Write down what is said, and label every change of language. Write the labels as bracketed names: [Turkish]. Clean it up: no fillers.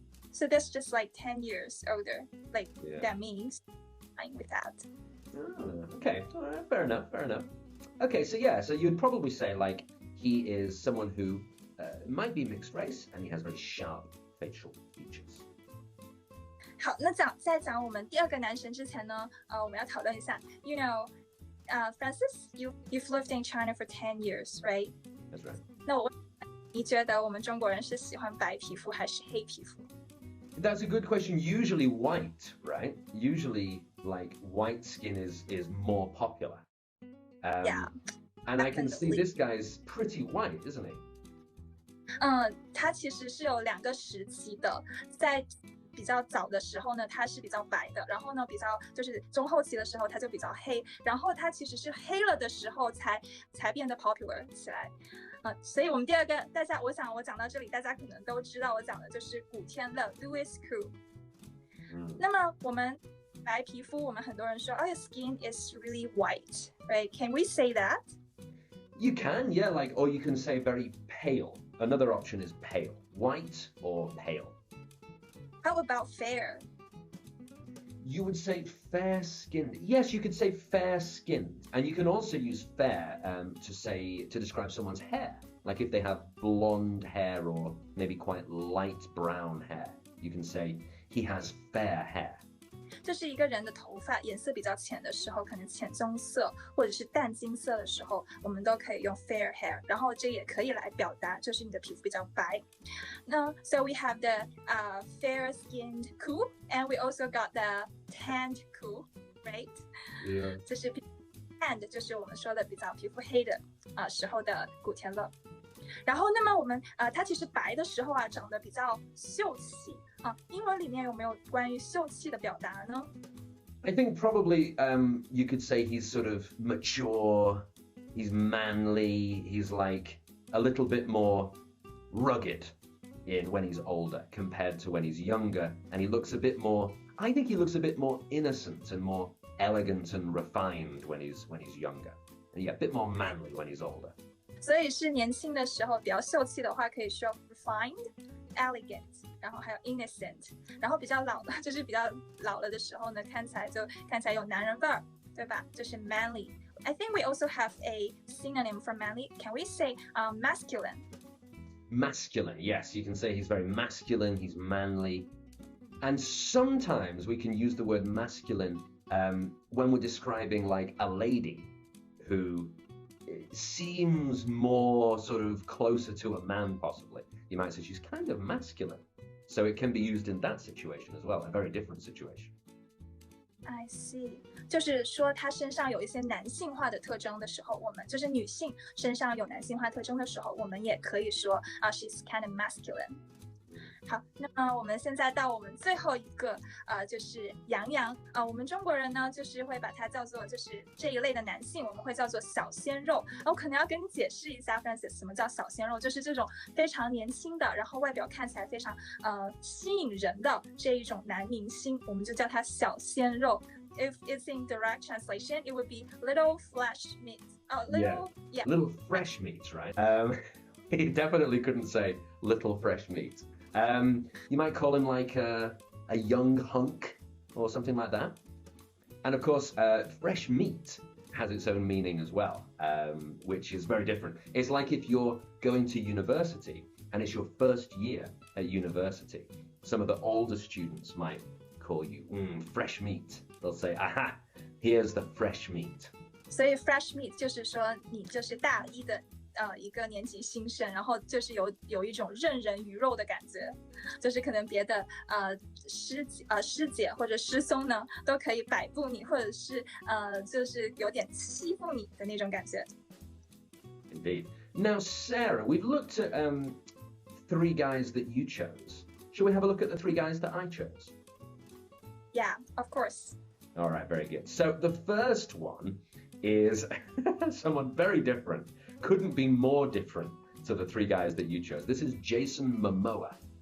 [English] So that's just 10 years older. That means I'm with that. Oh, okay, all right, fair enough. Okay, so you'd probably say he is someone who might be mixed race and he has very sharp facial features. [Chinese] 好，那在讲我们第二个男神之前呢，我们要讨论一下 Francis, [English] you've lived in China for 10 years, right? That's right. [Chinese] 那你觉得我们中国人是喜欢白皮肤还是黑皮肤？ [English] That's a good question. Usually white, right? Usually white skin is more popular. Yeah. And I can see this guy's pretty white, isn't he? [Chinese] 他其实是有2个时期的，在比较早的时候呢，他是比较白的，然后呢，比较就是中后期的时候，他就比较黑，然后他其实是黑了的时候才变得 popular 起来。所以我们第二个，我想我讲到这里，大家可能都知道我讲的就是古天乐 Louis Koo。那么我们白皮肤，我们很多人说 [English] your skin is really white, right? Can we say that? You can, yeah, or you can say very pale. Another option is pale, white or pale. How about fair? You would say fair-skinned. Yes, you could say fair-skinned. And you can also use fair to describe someone's hair. Like if they have blonde hair or maybe quite light brown hair. You can say, he has fair hair. [Chinese] 就是一个人的头发颜色比较浅的时候，可能浅棕色或者是淡金色的时候，我们都可以用 fair hair， 然后这也可以来表达就是你的皮肤比较白。 [English] 那 so we have the fair-skinned cool, and we also got the tanned cool, right? Yeah. [Chinese] 就是 tanned 就是我们说的比较皮肤黑的时候的古天乐。然后，那么我们它其实白的时候啊，长得比较秀气啊。英文里面有没有关于秀气的表达呢？ [English] I think probably you could say he's sort of mature, he's manly, he's like a little bit more rugged when he's older compared to when he's younger, and he looks a bit more, I think he looks a bit more innocent and more elegant and refined when he's younger. And yeah, a bit more manly when he's older. [Chinese] 所以是年轻的时候比较秀气的话，可以说 refined, elegant， 然后还有 innocent。然后比较老的，就是比较老了的时候呢，看起来有男人味儿，对吧？就是 manly。 [English] I think we also have a synonym for manly. Can we say masculine? Masculine, yes. You can say he's very masculine, he's manly. And sometimes we can use the word masculine when we're describing like a lady who seems more sort of closer to a man, possibly. You might say she's kind of masculine. So it can be used in that situation as well, a very different situation. I see， [Chinese] 就是说她身上有一些男性化的特征的时候，我们就是女性身上有男性化特征的时候，我们也可以说 [English] she's kind of masculine。 [Chinese] 好，那么我们现在到我们最后一个就是杨洋我们中国人呢就是会把它叫做就是这一类的男性，我们会叫做小鲜肉。我可能要跟你解释一下 Francis 什么叫小鲜肉，就是这种非常年轻的，然后外表看起来非常吸引人的这一种男明星，我们就叫他小鲜肉。 [English] If it's in direct translation, it would be little flesh meat. Little fresh meat, right? He definitely couldn't say little fresh meat. You might call him like a young hunk or something like that. And of course, fresh meat has its own meaning as well, which is very different. It's like if you're going to university and it's your first year at university, some of the older students might call you fresh meat. They'll say, aha, here's the fresh meat. [Chinese] 所以 fresh meat 就是说你就是大一的一个年级新生，然后就是有一种任人鱼肉的感觉，就是可能别的师姐或者师兄呢都可以摆布你，或者是就是有点欺负你的那种感觉。 [English] Indeed. Now, Sarah, we've looked at 3 guys that you chose. Shall we have a look at the 3 guys that I chose? Yeah, of course. All right, very good. So the first one is someone very different. Couldn't be more different to the 3 guys that you chose. This is Jason Momoa.